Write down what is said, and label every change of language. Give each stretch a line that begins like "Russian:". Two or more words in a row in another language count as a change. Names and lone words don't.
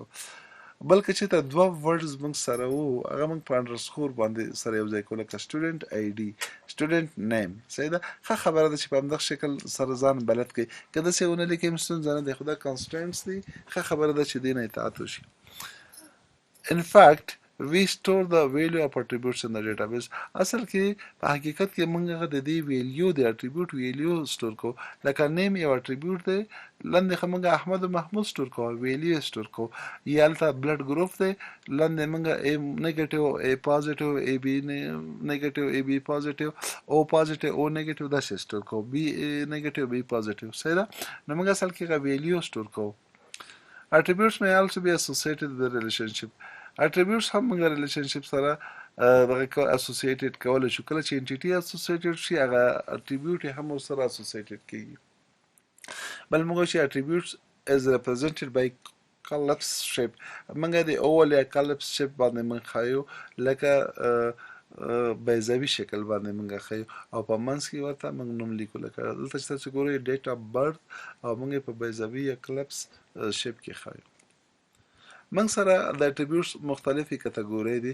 Pashto: بلکې چې ته دوه ورډز موږ سره وو هغه موږ په انډرسکور باندې سره یو ځای کوو، لکه
English: student ID, student name.
Pashto: صحیح ده؟ ښه خبره ده چې په همدغه شکل سره ځان بلد کړئ. که داسې ونه لیکئ ستونزه نه دی، خو دا کنسټرینټس دي. ښه خبره ده چې دې نه اطاعت وشي.
English: in fact we store the value of attributes in the database.
Pashto: اصل کې په حقیقت کې موږ هغه د دې ویلیو د
English: attribute value store
Pashto: کو. لکه نیم یو اټریبیوټ دی، لاندې خو موږ احمد او محمود سٹور کو،
English: value store
Pashto: کو. یا هلته بلډ ګروپ دی، لاندې موږ
English: A negative A positive AB negative AB positive O positive O negative
Pashto: داسې سٹور کو،
English: B negative B positive.
Pashto: صحیح ده؟ نو موږ اصل کې هغه
English: value store
Pashto: کو.
English: attributes may also be associated with the relationship.
Pashto: attributes هم موږ ریلیشنشپ سره دغه اسوسییټډ کولی شو. کله چې انټیټي اسوسییټډ شي هغه اټریبیوټ هم ورسره اسوسییټډ کېږي. بل موږ چې
English: attributes is represented by collapse shape،
Pashto: موږ د اول یا
English: collapse shape
Pashto: باندې موږ ښایو، لکه بیضوي شکل باندې موږ ښایو، او په منځ کې ورته موږ نوم لیکو. لکه دلته چې تاسو ګورئ
English: date of birth,
Pashto: او موږ په بیضوي یا
English: collapse shape
Pashto: کې ښایو. موږ سره د اټریبیوټس مختلفې کټګورۍ دي.